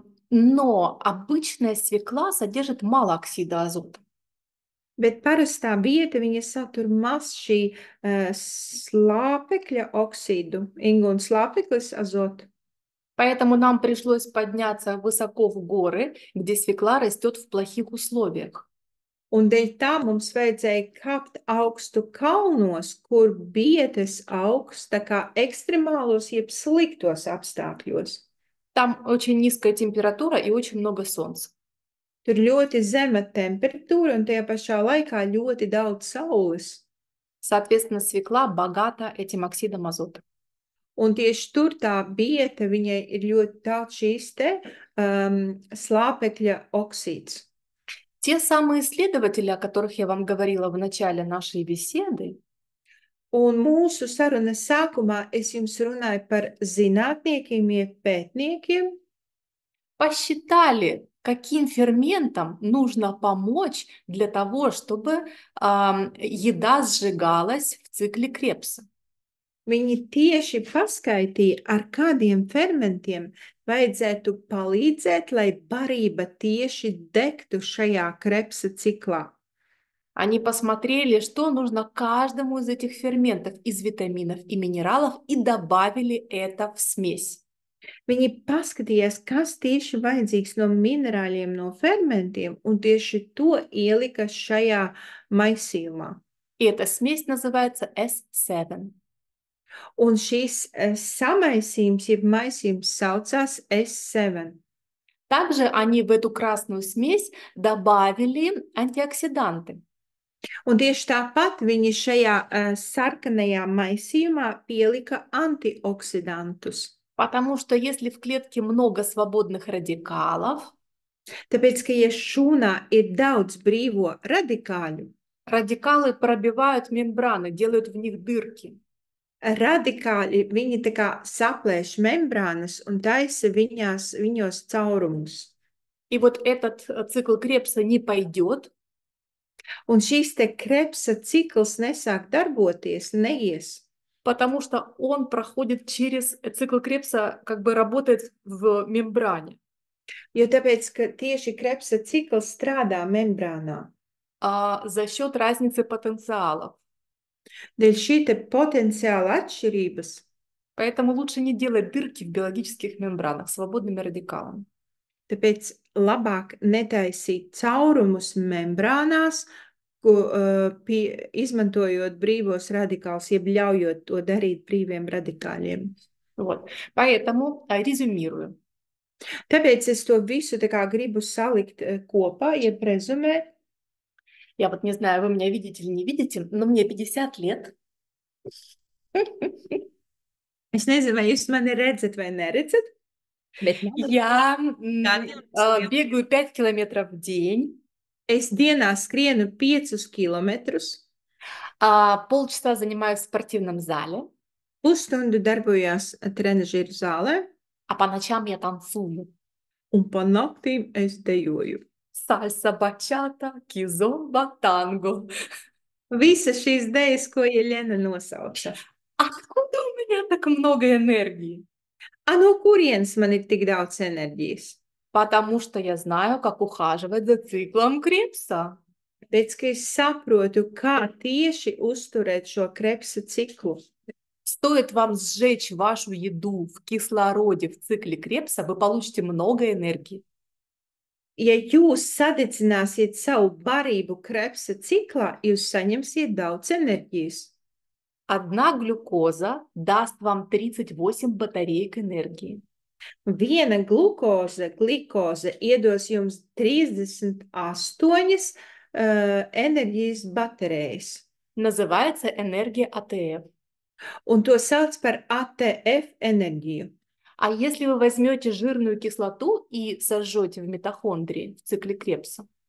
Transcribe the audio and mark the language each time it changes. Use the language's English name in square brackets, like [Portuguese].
[Russian] Но обычная свекла содержит мало оксида азота. [Latvian] Bet parastā biete, viņa satur maz šī slāpekļa oksīdu, un slāpeklis azotu. [Russian] Поэтому нам пришлось подняться высоко в горы, где свекла растет в плохих условиях. [Latvian] Un dēļ tā mums vajadzēja kāpt augstu kalnos, kur bietes augs tā kā ekstremālos, jeb sliktos apstākļos. [Russian] Там очень низкая температура и очень много солнца. [Latvian] Tur ļoti zema temperatūra un tajā pašā laikā ļoti daudz saules. [Russian] Соответственно, свекла богата этим оксидом азота. [Latvian] Un tieši tur tā biete, viņai ir ļoti daudz šīs te slāpekļa oksīds. [Russian] Те самые исследователи, о которых я вам говорила в начале нашей беседы, [Latvian] Un mūsu sarunas sākumā es jums runāju par zinātniekiem, jeb pētniekiem, [Russian] посчитали, каким ферментам нужно помочь для того, чтобы еда сжигалась в цикле Крепса. [Latvian] viņi tieši paskaitīja, ar kādiem fermentiem vajadzētu palīdzēt, lai barība tieši degtu šajā Krepsa ciklā. [Russian] Они посмотрели, что нужно каждому из этих ферментов из витаминов и минералов и добавили это в смесь. [Latvian] Viņi paskatījās, kas tieši vajadzīgs no minerāļiem, no fermentiem, un tieši to ielika šajā maisījumā. [Russian] И эта смесь называется S7. [Latvian] Un šis samaisījums, jeb maisījums saucās S7. [Russian] Также они в эту красную смесь добавили антиоксиданты. [Latvian] Un tieši tāpat viņi šajā sarkanajā maisījumā pielika antioksidantus. [Russian] Потому что если в клетке много свободных радикалов, [Latvian] Tāpēc, ka ja šūnā ir daudz brīvo radikāļu, [Russian] радикалы пробивают мембраны, делают в них дырки. [Latvian] radikāļi, viņi tā kā saplēš membrānas un taisa viņos caurumus. [Russian] И вот этот цикл Крепса не пойдет, [Latvian] Un šīs te Krepsa cikls nesāk darboties, neies, [Russian] потому что он проходит через цикл Крепса, как бы работает в мембране. [Latvian] jo tāpēc, ka tieši Krepsa cikls strādā membrānā. [Russian] За счет разницы потенциалов. [Latvian] Dēļ šī te potenciāla atšķirības, [Russian] Поэтому лучше не делать дырки в биологических мембранах свободными радикалами. [Latvian] tāpēc labāk netaisīt caurumus membrānās, izmantojot brīvos radikālus, jeb ļaujot to darīt brīviem radikāļiem. [Russian] Вот. Поэтому резюмирую. [Latvian] Tāpēc es to visu tā kā gribu salikt kopā, jeb rezumēt. [Russian] Я вот не знаю, вы меня видите или не видите, но мне 50 лет. [Latvian] Es nezinu, vai jūs mani redzat vai neredzat. [Russian] Я бегаю 5 километров в день. [Latvian] Es dienā skrienu 5 kilometrus. [Russian] Полчаса занимаюсь в спортивном зале. [Latvian] Pusstundu darbojos trenažieru zālē. [Russian] А по ночам я танцую. [Latvian] Un pa naktīm es dejoju. [Russian] Сальса, бачата, кизомба, танго. [Latvian] Visas šīs dejas, ko Jeļena nosauca. [Russian] Откуда у меня так много энергии? [Latvian] A no kurienes man ir tik daudz enerģijas? [Russian] Потому что я знаю, как ухаживать за циклом Крепса. [Latvian] Pēc, ka es saprotu, kā tieši uzturēt šo Krepsa ciklu. [Russian] Стоит вам сжечь вашу еду в кислороде в цикле Крепса, вы получите много энергии. [Latvian] Ja jūs sadedzināsiet savu barību Krepsa ciklā, jūs saņemsiet daudz enerģijas. [Russian] Одна глюкоза даст вам 38 батареек энергии. [Latvian] Viena glikoze iedos jums 38 enerģijas baterijas. [Russian] Называется энергия АТФ. [Latvian] Un to sauc par ATF enerģiju. [Russian] А если вы возьмете жирную кислоту и сожжете в митохондрии в цикле Крепса,